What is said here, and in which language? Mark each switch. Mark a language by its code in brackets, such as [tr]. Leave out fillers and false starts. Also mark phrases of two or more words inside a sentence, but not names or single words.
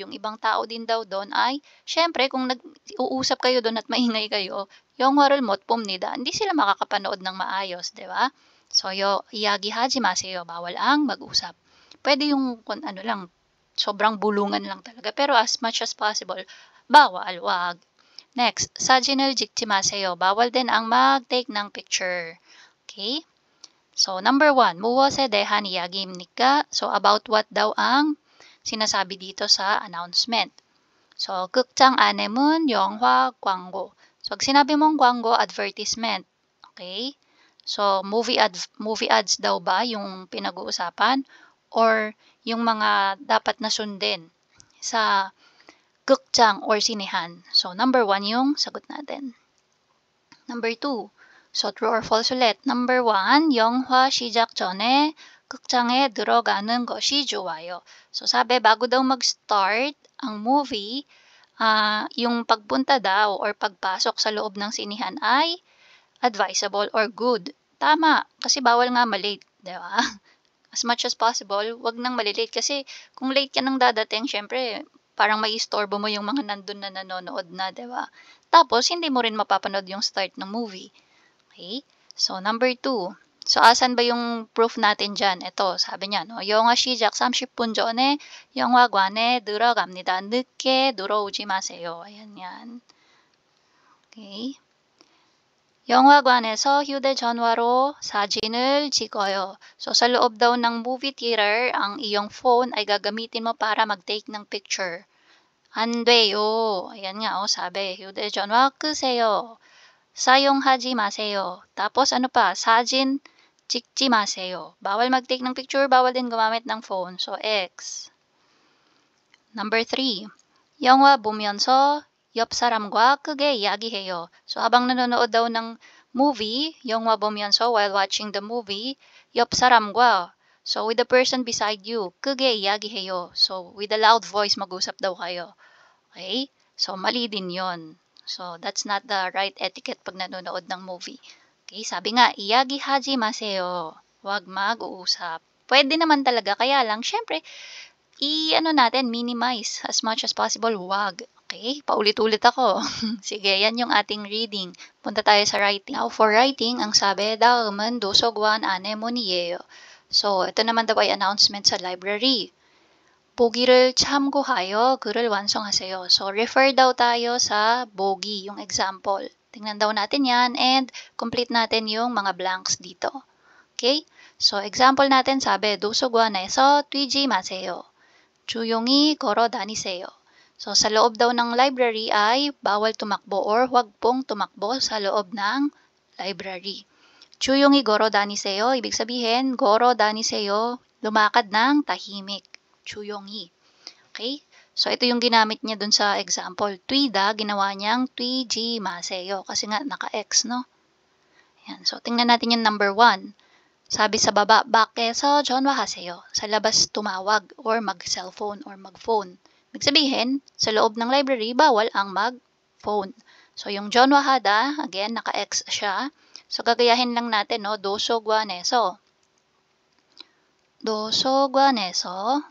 [tl] Yung ibang tao din daw doon ay, syempre, kung nag-uusap kayo doon at maingay kayo, [ko] 영화를 못 봅니다. [tl] Hindi sila makakapanood ng maayos, di ba? So, [ko] 이야기하지 마세요. [tl] Bawal ang mag-usap. Pwede yung, ano lang, sobrang bulungan lang talaga. [en] Pero as much as possible, [tl] bawal, wag. Next, [ko] 사진을 찍지 마세요. [tl] Bawal din ang mag-take ng picture. Okay? So, number 1, [ko] 무엇에 대한 이야기입니까? [tl] So, [en] about what [tl] daw ang sinasabi dito sa announcement. So, [ko] 극장 안내문, 영화, 광고. [tl] So, pag sinabi mong 광고, advertisement. Okay? So, [en] movie ads [tl] daw ba yung pinag-uusapan? Or yung mga dapat na sundin sa 극장 or sinehan? So, number 1 yung sagot natin. Number 2, so [en] true or false [tl] ulit. Number 1, [ko] 영화 시작 전에 극장에 들어가는 것이 좋아요. [tl] So sabi, bago daw mag-start ang movie, yung pagpunta daw or pagpasok sa loob ng sinihan ay [en] advisable or good. [tl] Tama, kasi bawal nga malate, di ba? [en] As much as possible, [tl] wag nang malilate kasi kung late ka nang dadating, syempre, parang may istorbo mo yung mga nandun na nanonood na, di ba? Tapos, hindi mo rin mapapanood yung start ng movie. Okay? So, number 2. So, asan ba yung proof natin dyan? Ito, sabi niya, no? [ko] 영화 시작 30분 전에 영화관에 들어갑니다. 늦게 들어오지 마세요. [tl] Ayan yan. Okay? [ko] 영화관에서 휴대전화로 사진을 찍어요. [tl] So, sa loob daw ng [en] movie theater, [tl] ang iyong phone ay gagamitin mo para mag-take ng picture. [ko] 안 돼요. [tl] Ayan nga, sabi. [ko] 휴대전화 끄세요. 사용하지 마세요. [tl] Tapos ano pa? [ko] 사진 찍지 마세요. [tl] Bawal mag-take ng picture, bawal din gumamit ng phone. So, X. Number 3. [ko] 영화 보면서 옆 사람과 크게 이야기해요. [tl] So, habang nanonood daw ng movie, [ko] 영화 보면서 [en] while watching the movie, [ko] 옆 사람과, [en] so with the person beside you, [ko] 크게 이야기해요. [en] So, with a loud voice, [tl] mag-usap daw kayo. Okay? So, mali din yon. [en] So, that's not the right etiquette [tl] pag nanonood ng [en] movie. Okay? [tl] Sabi nga, [ko] 이야기하지 마세요. [tl] Huwag mag-uusap. Pwede naman talaga, kaya lang, syempre, [en] minimize as much as possible, [tl] huwag. Okay, paulit-ulit ako. Sige, yan yung ating reading. Punta tayo sa writing. [en] Now, for writing, [tl] ang sabi, [ko] 다음은 도서관 안내문이에요. [tl] So, ito naman daw ay announcement sa library. [ko] 보기를 참고하여 글을 완성하세요. [tl] So, refer daw tayo sa 보기, yung example. Tingnan daw natin yan and complete natin yung mga blanks dito. Okay? So, example natin sabi, [ko] 도서관에서 뛰지 마세요. 조용히 걸어 다니세요. [tl] So, sa loob daw ng library ay bawal tumakbo or huwag pong tumakbo sa loob ng library. [ko] 조용히 걸어 다니세요. [tl] Ibig sabihin, [ko] 걸어 다니세요. [tl] Lumakad ng tahimik. 조용히. Okay? So, ito yung ginamit niya dun sa example. [ko] 뛰다, [tl] ginawa niyang [ko] 뛰지 마세요. [tl] Kasi nga, naka-X, no? Yan. So, tingnan natin yung number 1. Sabi sa baba, [ko] 밖에서 전화하세요. [tl] Sa labas tumawag or mag-cellphone or mag-phone. Ibig sabihin, sa loob ng library, bawal ang mag-phone. So, yung 전화하다, again, naka-X siya. So, gagayahin lang natin, no? [ko] 도서관에서. 도서관에서.